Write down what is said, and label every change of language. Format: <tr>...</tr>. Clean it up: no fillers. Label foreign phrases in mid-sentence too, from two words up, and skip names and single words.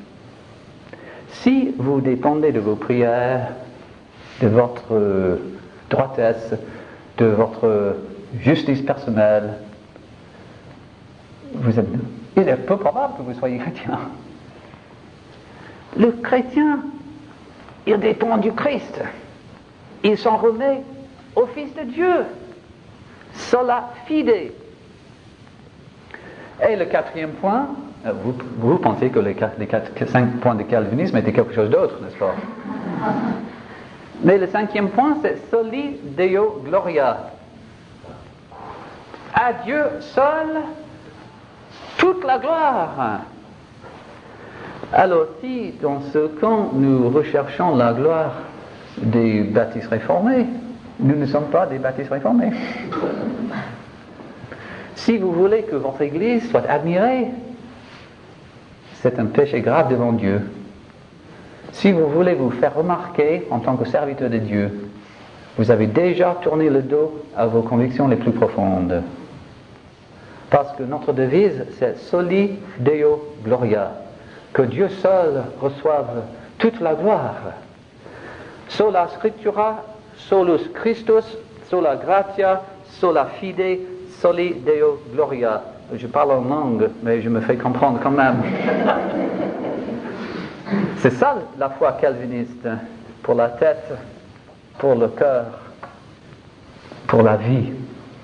<fr>Si vous dépendez de vos prières, de votre droitesse, de votre justice personnelle, il est peu probable que vous soyez chrétien. Le chrétien, il dépend du Christ. Il s'en remet au Fils de Dieu.</fr> <la>Sola fide.</la> <fr>Et le quatrième point, vous pensez que les 5 points de calvinisme étaient quelque chose d'autre, n'est-ce pas? Mais le 5e point, c'est</fr> <la>soli Deo gloria.</la> <fr>À Dieu seul, toute la gloire. Alors, si dans ce camp nous recherchons la gloire des baptistes réformés, nous ne sommes pas des baptistes réformés. Si vous voulez que votre Église soit admirée, c'est un péché grave devant Dieu. Si vous voulez vous faire remarquer en tant que serviteur de Dieu, vous avez déjà tourné le dos à vos convictions les plus profondes. Parce que notre devise, c'est</fr> <la>Soli Deo Gloria.</la> <fr>Que Dieu seul reçoive toute la gloire.</fr> <la>Sola Scriptura, solus Christus, sola gratia, sola fide, soli Deo Gloria.</la> <fr>Je parle en langue, mais je me fais comprendre quand même. C'est ça la foi calviniste, pour la tête, pour le cœur, pour la vie.</fr>